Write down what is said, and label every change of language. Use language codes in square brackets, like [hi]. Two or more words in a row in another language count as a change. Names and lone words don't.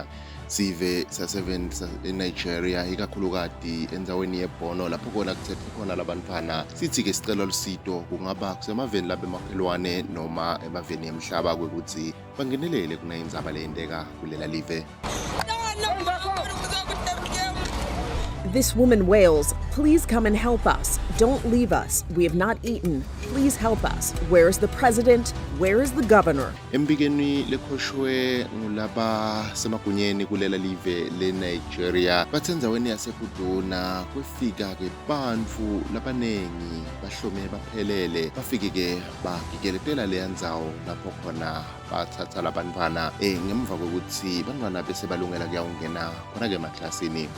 [ss] Sive saseven eNigeria ikakhulukati enzaweni yeBono lapho kona kuthethwe khona labantwana sithi ke sicela lusito kungaba kusemaveni labemakhelwane noma emaveni emhlaba kwekuthi bangenelele kunayindzaba leyendeka kulela live. [en] This woman wails, "Please come and help us. Don't leave us. We have not eaten. Please help us. Where is the president? Where is the governor?" [ss] Embikeni lekhoshwe ngulaba semagunyeni kulela live le Nigeria bathenzaweni yaseKuduna kwefika ke bantfu labanengi bahlome baphelele bafike ke bagigeletela leyandzawo lapho khona bathatha labantwana ngemva kokuthi bantwana bese balungela kuyawungena khona ke emaklasini.